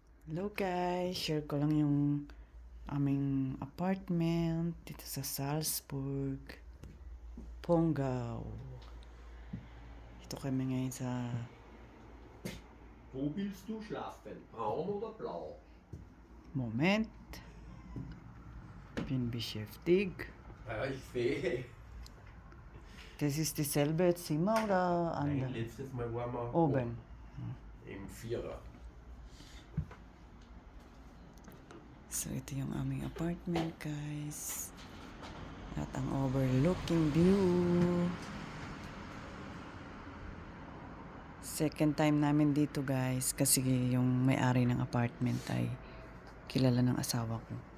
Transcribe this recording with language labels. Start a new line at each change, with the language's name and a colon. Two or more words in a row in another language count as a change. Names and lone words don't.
Filipino: Hello guys, share ko lang yung aming apartment dito sa Salzburg, Pongau. Ito kami ngayon sa
German: Wo willst du schlafen? Braun oder blau? Moment. Bin beschäftigt. Ja, ich sehe. Das ist dieselbe Zimmer oder Nein, andere? letztes Mal waren wir Oben. im Vierer.
Filipino: So ito yung aming apartment guys. At ang overlooking view. Second time namin dito guys kasi yung may-ari ng apartment ay kilala ng asawa ko.